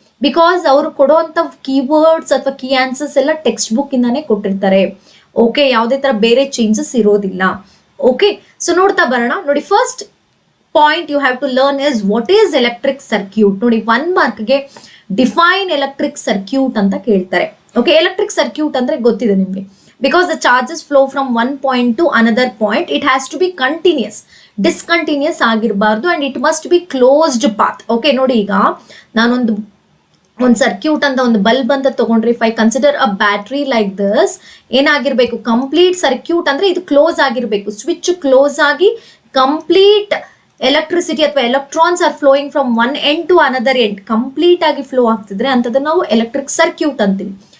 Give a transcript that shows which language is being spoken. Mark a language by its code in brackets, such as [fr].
[kn] Because ಅವರು ಕೊಡುವಂತ keywords ಅಥವಾ ಕೀ ಆನ್ಸರ್ಸ್ ಎಲ್ಲ ಟೆಕ್ಸ್ಟ್ ಬುಕ್ ಇಂದಾನೆ ಕೊಟ್ಟಿರ್ತಾರೆ. ಓಕೆ, ಯಾವುದೇ ತರ ಬೇರೆ ಚೇಂಜಸ್ ಇರೋದಿಲ್ಲ. ಓಕೆ, ಸೊ ನೋಡ್ತಾ ಬರೋಣ. [en] ನೋಡಿ, first point you have to learn is what is electric circuit. [kn] ನೋಡಿ, 1 ಮಾರ್ಕ್ಗೆ [en] define electric circuit [kn] ಅಂತ ಕೇಳ್ತಾರೆ. ಓಕೆ, ಎಲೆಕ್ಟ್ರಿಕ್ ಸರ್ಕ್ಯೂಟ್ ಅಂದ್ರೆ ಗೊತ್ತಿದೆ ನಿಮ್ಗೆ. [en] Because the charges flow from one point to another point, it has to be continuous. Discontinuous ಆಗಿರಬಾರ್ದು and it must be closed path. [kn] Okay, ನೋಡಿ, ಈಗ ನಾನೊಂದು circuit ಅಂತ ಒಂದು ಬಲ್ಬ್ ಅಂತ ತಗೊಂಡ್ರೆ, [en] if I consider a battery like this, [kn] ಏನಾಗಿರ್ಬೇಕು, complete circuit ಅಂದ್ರೆ ಇದು ಕ್ಲೋಸ್ ಆಗಿರ್ಬೇಕು. ಸ್ವಿಚ್ ಕ್ಲೋಸ್ ಆಗಿ ಕಂಪ್ಲೀಟ್ ಎಲೆಕ್ಟ್ರಿಸಿಟಿ ಅಥವಾ [en] electrons are flowing from one end to another end [kn] complete ಆಗಿ ಫ್ಲೋ ಆಗ್ತಿದ್ರೆ ಅಂತದನ್ನ ನಾವು ಎಲೆಕ್ಟ್ರಿಕ್ ಸರ್ಕ್ಯೂಟ್ ಅಂತೀವಿ.